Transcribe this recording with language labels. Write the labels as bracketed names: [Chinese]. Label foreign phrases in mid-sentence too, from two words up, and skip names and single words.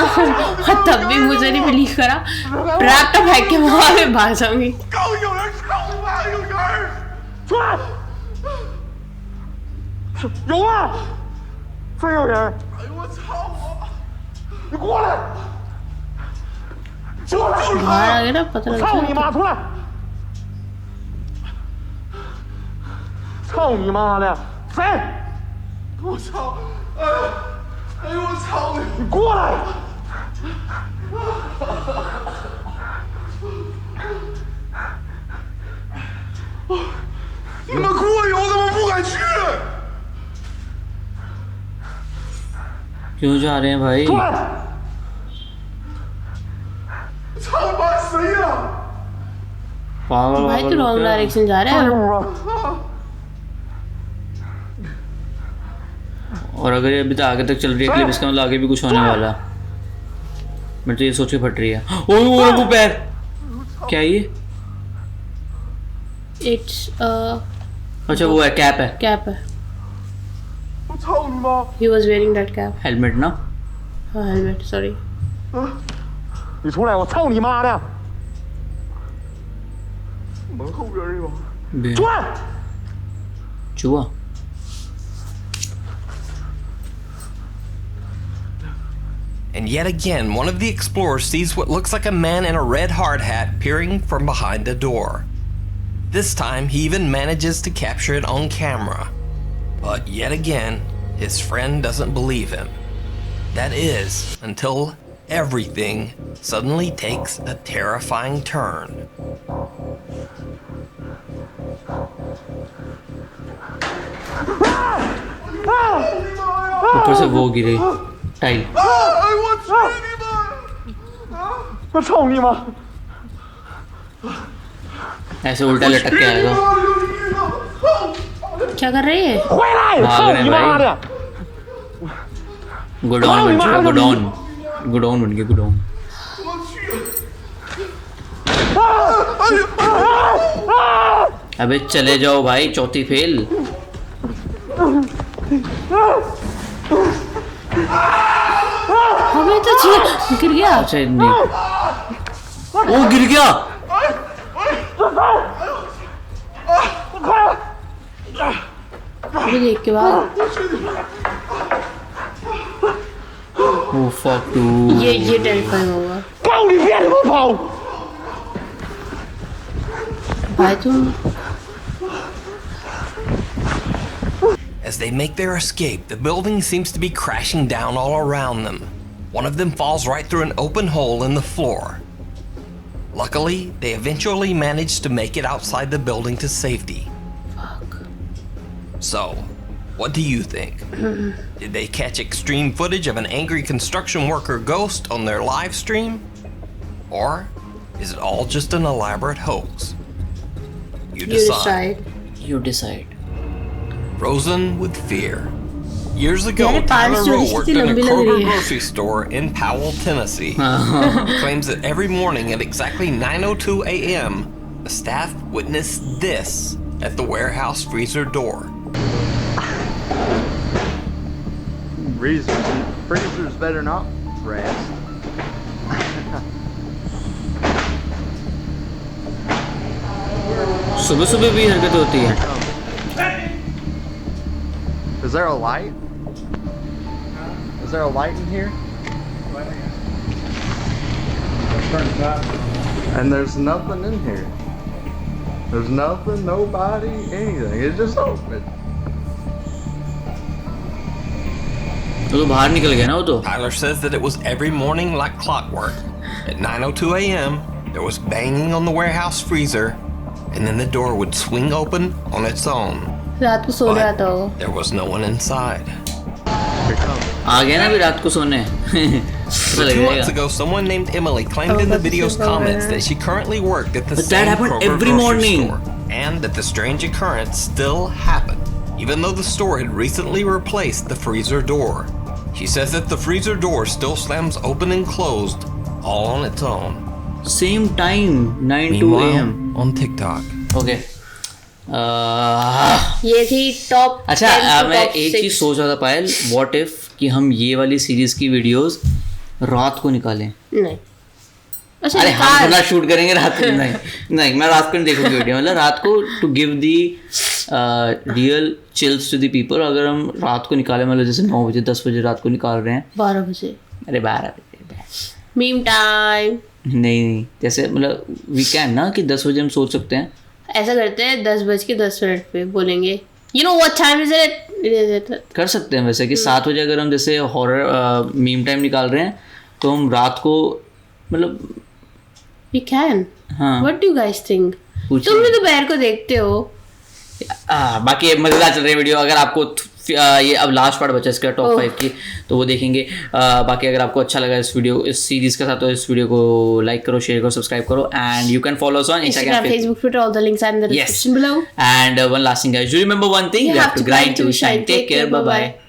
[Hindi] और तब भी मुझे नहीं बिलीव करा, ट्रैप तो फेंक के वहां पे भाग जाऊंगी. [Chinese] 有人操你妈！有人！出来！有啊！真有人！哎呦我操我！你过来！过来！ [Hindi] बाहर आ गए ना, पता लग [Chinese] 操你 [Hindi] गया. [Chinese] 妈！出来！操你妈的！谁？我操！哎呦我操你！你过来！你们过去，我怎么不敢去？ [Hindi] क्यों जा रहे हैं भाई? [Chinese] 出来！操你妈谁呀？ [Hindi] पागल भाई तू [English] wrong direction [Hindi] जा रहा 哎 है. [Chinese] 呦我！ [Hindi] और अगर ये अभी तक आगे तक चल रही है क्लिप, इसका मतलब आगे भी कुछ होने वाला. मैं तो ये सोच के फट रही है. ओह वो पैर क्या है ये? [English] It's [Hindi] अच्छा वो है, कैप है. कैप है. [Chinese] 我操你妈！ [English] He was wearing that cap. [Hindi] हेलमेट ना. हाँ, [English] helmet. Sorry. [Chinese] 你出来！我操你妈的！门后边儿有。出来！ [Hindi] चूहा. [English] And yet again, one of the explorers sees what looks like a man in a red hard hat peering from behind the door. This time, he even manages to capture it on camera. But yet again, his friend doesn't believe him. That is, until everything suddenly takes a terrifying turn. [Hindi] ऊपर से वो गिरे टाइल. [Chinese] 哎我去你妈！我操你妈！ [Hindi] ऐसे उल्टा लटक के आएगा. क्या कर रही है? [Chinese] 回来！ [Hindi] भाग [Chinese] 操 [Hindi] रहे [Chinese] 你 [Hindi] हैं [Chinese] 妈 [Hindi] भाई. [Chinese] 的！ [Hindi] गोडाउन बन चुका. गोडाउन. गोडाउन बन गया. गोडाउन. अबे चले जाओ भाई, चौथी फेल. हमें तो गिर गया. अच्छा नहीं. वो गिर गया. अभी देख के बाद [English] Oh fuck you. [Hindi] ये टेरिफाइंग होगा. [Chinese] 告你别他妈跑！ [Hindi] भाई तुम. [English] As they make their escape, the building seems to be crashing down all around them. One of them falls right through an open hole in the floor. Luckily, they eventually manage to make it outside the building to safety. Fuck. So, what do you think? Did they catch extreme footage of an angry construction worker ghost on their live stream? Or is it all just an elaborate hoax? You decide. You decide. Frozen with fear. Years ago, [Hindi] यार, [English] Tyler [Hindi] पारस [English] Rowe [Hindi] चोरी [English] worked [Hindi] कितनी [English] in a [Hindi] लंबी लग [English] Kroger [Hindi] रही है. [English] grocery store in Powell, Tennessee. He claims that every morning at exactly 9:02 a.m., the staff witnessed this at the warehouse freezer door. Freezers better not rest. [Hindi] सुबह सुबह भी हरकत होती है. [English] Is there a light? Is there a light in here? And there's nothing in here. There's nothing, nobody, anything. It's just open. [Hindi] तो बाहर निकल गया ना वो तो. [English] Tyler says that it was every morning like clockwork, At 9:02 a.m., there was banging on the warehouse freezer, and then the door would swing open on its own. [Hindi] रात को सो रहा था वो. [English] There was no one inside. [Hindi] आ गया ना अभी रात को सोने. [English] So 2 months ago, someone named Emily claimed in the video's comments that she currently worked at the But that same happened Kroger every grocery morning. store, and that the strange occurrence still happened, even though the store had recently replaced the freezer door. She says that the freezer door still slams open and closed, all on its own. Same time, 9 to Meanwhile, AM. on TikTok. Okay. [Hindi] ये थी टॉप. अच्छा मैं एक चीज सोच रहा था पायल, [English] what if [Hindi] कि हम ये वाली सीरीज की वीडियोस रात को निकालें. नहीं. अच्छा अरे हम थोड़ा शूट करेंगे रात को. नहीं मैं रात को नहीं देखूंगी वीडियो. मतलब रात को [English] to give the real chills to the people. [Hindi] अगर हम रात को निकालें, मतलब जैसे 9 बजे 10 बजे रात को निकाल रहे हैं. 12 बजे. अरे 12 बजे [English] meme time. [Hindi] नहीं जैसे मतलब [English] we can [Hindi] ना कि 10 बजे हम सोच सकते हैं. ऐसा करते हैं 10:10 पे बोलेंगे [English] you know what time is it. [Hindi] कर सकते हैं वैसे कि 7 बजे अगर हम जैसे [English] horror meme time [Hindi] निकाल रहे हैं तो हम रात को मतलब [English] we can. [Hindi] हाँ [English] what do you guys think? [Hindi] तुम भी दोपहर को देखते हो. बाकी मजेदार चल रही है वीडियो. अगर आपको ये अब [English] last part [Hindi] बचा इसका टॉप 5 की तो वो देखेंगे. बाकी अगर आपको अच्छा लगा इस वीडियो इस सीरीज के साथ तो इस वीडियो को लाइक करो, शेयर करो, सब्सक्राइब करो [English] and you can follow us on Instagram, Facebook, Twitter, all the links are in the description below. And one last thing guys, do remember one thing, you have to grind to shine. Take care, bye bye.